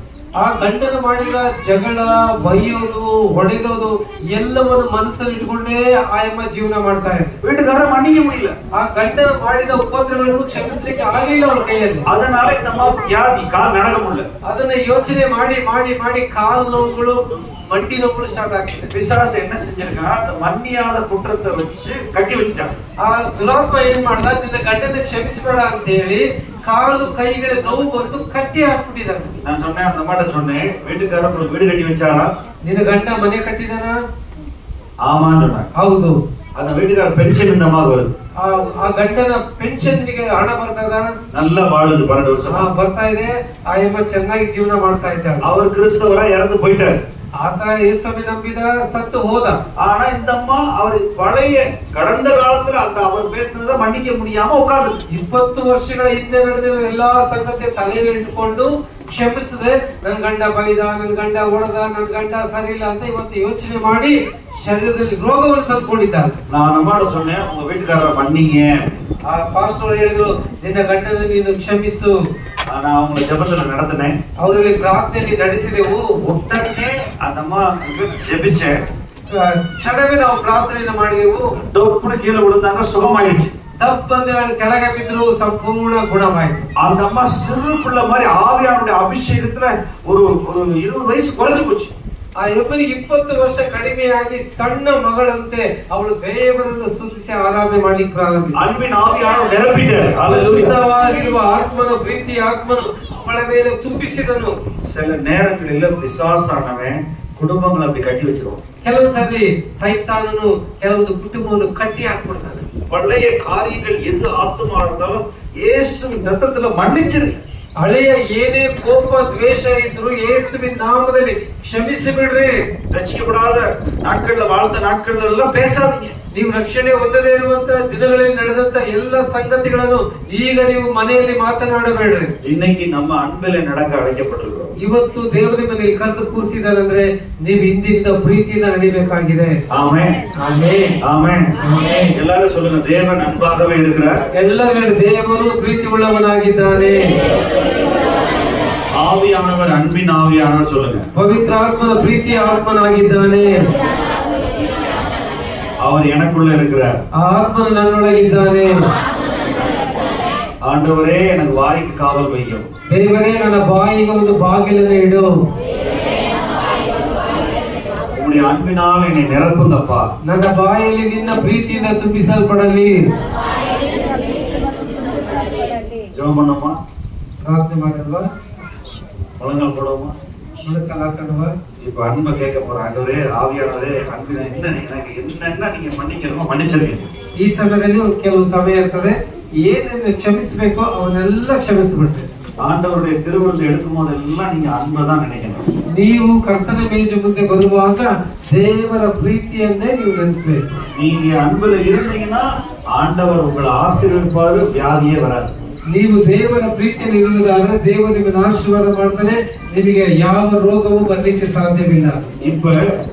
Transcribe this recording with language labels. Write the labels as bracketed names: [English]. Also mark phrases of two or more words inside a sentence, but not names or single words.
[Kannada] ಆ ಗಂಡನ ಮಾಡಿದ ಜಗಳ, ಬೈಯೋದು, ಹೊಡೆಯೋದು ಎಲ್ಲವನ್ನು ಮನಸ್ಸಲ್ಲಿ ಇಟ್ಕೊಂಡೇ ಆಯಮ್ಮ ಜೀವನ ಮಾಡ್ತಾ ಇದ್ದಾರೆ. [Tamil] வீட்டுக்காரரை மன்னிக்க முடியல. [Kannada] ಆ ಗಂಡನ ಮಾಡಿದ ಉಪದ್ರವಗಳನ್ನು ಕ್ಷಮಿಸಲಿಕ್ಕೆ ಆಗಲಿಲ್ಲ ಅವ್ರ ಕೈಯಲ್ಲಿ. [Tamil] அதனால இந்த அம்மாவுக்கு வியாதி, கால் நடக்க முடியல. [Kannada] ಅದನ್ನ ಯೋಚನೆ ಮಾಡಿ ಮಾಡಿ ಮಾಡಿ ಕಾಲು ನೋವುಗಳು, ಮಂಡಿ ನೋವುಗಳು ಸ್ಟಾರ್ಟ್ ಆಗ್ತದೆ. [Tamil] பிசாசு என்ன செஞ்சிருக்கான், அந்த மன்னியாத குற்றத்தை வச்சு கட்டி வச்சுட்டான். [Kannada] ಆ ದುರಾತ್ಮ ಏನ್ ಮಾಡ್ದ, ನಿನ್ನ ಗಂಡನ ಕ್ಷಮಿಸಬೇಡ ಅಂತ ಹೇಳಿ ಕಾಲು ಕೈಗಳ ನೋವು ಬಂದು ಕಟ್ಟಿ ಹಾಕ್ಬಿಟ್ಟಿದ್ದಾನೆ. [Tamil] நான் சொன்னேன், அந்த அம்மாட்ட சொன்னேன், வீட்டுக்காரர் உங்களுக்கு வீடு கட்டி வச்சாரா? [Kannada] ನಿನ್ನ ಗಂಡ ಮನೆ ಕಟ್ಟಿದಾನ? [Tamil] ஆமான்னு சொன்னாங்க. [Kannada] ಹೌದು. [Tamil] அந்த வீட்டுக்காரர் பென்ஷன் இந்த அம்மாவுக்கு வருது. [Kannada] ಆ ಗಂಡನ ಪೆನ್ಷನ್ ಗೆ ಹಣ ಬರ್ತದ? [Tamil] நல்லா வாழுது 12 வருஷமா. [Kannada] ಬರ್ತಾ ಇದೆ. ಆ ಅಮ್ಮ ಚೆನ್ನಾಗಿ ಜೀವನ ಮಾಡ್ತಾ ಇದ್ದಾಳೆ. [Tamil] அவர் கிறிஸ்தவரா இறந்து போயிட்டாரு. [Kannada] ಆತ ಯೇಸುவை ನಂಬಿದ, ಸತ್ತು ಹೋದ. [Tamil] ஆனா இந்த அம்மா அவர் பழைய கடந்த காலத்துல அந்த அவர் பேசுனதை மன்னிக்க முடியாம உட்கார்ந்து [Kannada] 20 ವರ್ಷಗಳ ಹಿಂದೆ ನಡೆದಿರೋ ಎಲ್ಲಾ ಸಂಗತಿ ತಲೆಗೆ ಇಟ್ಟುಕೊಂಡು ಕ್ಷಮಿಸದೆ, ನನ್ ಗಂಡ ಬೈದ, ನನ್ ಗಂಡ ಹೊಡೆದ, ನನ್ ಗಂಡ ಸರಿ ಇಲ್ಲ ಅಂತ ಇವತ್ತು ಯೋಚನೆ ಮಾಡಿ ಶರೀರದಲ್ಲಿ ರೋಗವನ್ನು ತಂದುಕೊಂಡಿದ್ದಾರೆ. [Tamil] நான் அம்மாட்ட சொன்னேன், உங்க வீட்டுக்காரரை மன்னிங்க. [Kannada] ಆ ಪಾಸ್ಟರ್ ಹೇಳಿದ್ರು, ನಿನ್ನ ಗಂಡನ ನೀನು ಕ್ಷಮಿಸು. [Tamil] நான் அவங்களை ஜெபத்துல நடத்தினேன். [Kannada] ಅವರಿಗೆ ಪ್ರಾರ್ಥನೆಯಲ್ಲಿ ನಡೆಸಿದೆವು. [Tamil] உடனே அந்த அம்மா ஜெபிச்சேன். [Kannada] ಕ್ಷಣವೇ ನಾವು ಪ್ರಾರ್ಥನೆಯನ್ನು ಮಾಡಿದೆವು. [Tamil] டொப்புனு கீழே விழுந்தாங்க, சுகமாயிடுச்சு. [Kannada] ತಪ್ಪಂದು ಕೆಳಗೆ ಬಿದ್ರು, ಸಂಪೂರ್ಣ ಗುಣವಾಯಿತು. [Tamil] அந்த அம்மா சிறு பிள்ளை மாதிரி ஆவியானுடைய ಅಭಿಷೇಕத்துல ஒரு 20 வயசு குறைஞ்சு போச்சு. [Kannada] ಆ ಯಪ್ಪನಿಗೆ 20 ವರ್ಷ ಕಡಿಮೆಯಾಗಿ ಸಣ್ಣ ಮಗಳಂತೆ ಅವಳು ದೇವರನ್ನು ಸ್ತುತಿಸಿ ಆರಾಧನೆ ಮಾಡಲಿಕ್ಕೆ ಪ್ರಾರಂಭಿಸಿದಳು. [Tamil] அன்பின் ஆவியானவர் நிரப்பிட்டார். [Kannada] ಶುದ್ಧವಾಗಿರುವ ಆತ್ಮನು, ಪ್ರೀತಿ ಆತ್ಮನು ಅವಳ ಮೇಲೆ ತುಂಬಿಸಿದನು. [Tamil] சில நேரங்களில் பிசாசானவன் குடும்பங்களை அப்படி கட்டி வச்சிருவான். [Kannada] ಕೆಲವು ಸರಿ ಸೈತಾನನು ಕೆಲವೊಂದು ಕುಟುಂಬವನ್ನು ಕಟ್ಟಿ ಹಾಕ್ಬಿಡ್ತಾನೆ. [Tamil] பழைய காரியங்கள் எது ஆத்துமா இருந்தாலும் இயேசுவின் ரத்தத்துல மன்னிச்சிரு. [Kannada] ಹಳೆಯ ಏನೇ ಕೋಪ, ದ್ವೇಷ ಇದ್ರು ಯೇಸುವಿನ ನಾಮದಲ್ಲಿ ಕ್ಷಮಿಸಿ ಬಿಡ್ರಿ. [Tamil] ரட்சிக்கப்படாத நாட்கள்ல வாழ்ந்த நாட்கள்ல எல்லாம் பேசாதீங்க. [Kannada] ನೀವು ರಕ್ಷಣೆ ಹೊಂದದೇ ಇರುವಂತ ದಿನಗಳಲ್ಲಿ ನಡೆದಂತ ಎಲ್ಲ ಸಂಗತಿಗಳನ್ನು ಈಗ ನೀವು ಮನೆಯಲ್ಲಿ ಮಾತನಾಡಬೇಡ್ರಿ. [Tamil] இன்னைக்கு நம்ம அன்பிலே நடக்க அழைக்கப்பட்டிருக்கிறோம். [Kannada] ಇವತ್ತು ದೇವರ ಮನೆಗೆ ಕರೆದು ಕೂರಿಸಿದಾರಂದ್ರೆ ನೀವು ಹಿಂದಿನಿಂದ ಪ್ರೀತಿಯಿಂದ ನಡಿಬೇಕಾಗಿದೆ. [Tamil] ஆமென் [Kannada] ಆಮೆನ್ [Tamil] ஆமென் [Kannada] ಆಮೆನ್. [Tamil] எல்லாரும் சொல்லுங்க, தேவன் அன்பாகவே இருக்கிறார். [Kannada] ಎಲ್ಲರೂ ದೇವರು ಪ್ರೀತಿ ಉಳ್ಳವನಾಗಿದ್ದಾನೆ. [Tamil] ஆவியானவர் அன்பின் ஆவியானவர் சொல்லுங்க. [Kannada] ಪವಿತ್ರ ಆತ್ಮನ ಪ್ರೀತಿಯ ಆತ್ಮನಾಗಿದ್ದಾನೆ. [Tamil] அவர் எனக்குள்ள இருக்கிறார். [Kannada] ಆ ಆತ್ಮನು ನನ್ನೊಳಗಿದ್ದಾನೆ. [Tamil] ஆண்டவரே எனக்கு வாய்க்கு காவல் வைக்கும். [Kannada] ದೇವರೇ ನನ್ನ ಬಾಯಿಗೆ ಒಂದು ಬಾಗಿಲನ್ನು ಇಡು. [Tamil] உம்முடைய அன்பினால் என்னை நிரப்புங்கப்பா. [Kannada] ನನ್ನ ಬಾಯಲ್ಲಿ ನಿನ್ನ ಪ್ರೀತಿಯಿಂದ ತುಂಬಿಸಲ್ಪಡಲಿ. [Tamil] ஜெபம் பண்ணுமா? [Kannada] ಪ್ರಾರ್ಥನೆ ಮಾಡಲ್ವಾ? [Tamil] முழங்கால் போடுவோமா? [Kannada] ಮುಳುಕಲ್ ಹಾಕಲ್ವಾ? [Tamil] இப்ப அன்பை கேட்க போற ஆண்டவரே, ஆவியானவரே, அன்பின என்ன எனக்கு என்னென்ன நீங்க மன்னிக்கணுமோ மன்னிச்சிருக்கீங்க. [Kannada] ಈ ಸಮಯದಲ್ಲಿ ಕೆಲವು ಸಮಯ ಇರ್ತದೆ, ಏನೇನು ಕ್ಷಮಿಸಬೇಕೋ ಅವನ್ನೆಲ್ಲ ಕ್ಷಮಿಸಿಬಿಡ್ತೇವೆ. [Tamil] ஆண்டவருடைய திருவிருந்து எடுக்கும் போதெல்லாம் நீங்க அன்பை தான் நினைக்கணும். [Kannada] ನೀವು ಕರ್ತನ ಮೇಜು ಮುಂದೆ ಬರುವಾಗ ದೇವರ ಪ್ರೀತಿಯನ್ನೇ ನೀವು ನೆನೆಸಬೇಕು. [Tamil] நீங்க அன்புல இருந்தீங்கன்னா ஆண்டவர் உங்களை ஆசீர்வதிப்பாரு, வியாதியே வராது. [Kannada] ನೀವು ದೇವರ ಪ್ರೀತಿಯಲ್ಲಿ ಇರುವುದಾದ್ರೆ ದೇವರು ನಿಮ್ಮನ್ನು ಆಶೀರ್ವಾದ ಮಾಡ್ತಾನೆ, ನಿಮಗೆ ಯಾವ ರೋಗವೂ ಬರ್ಲಿಕ್ಕೆ ಸಾಧ್ಯವಿಲ್ಲ. [Tamil] இப்ப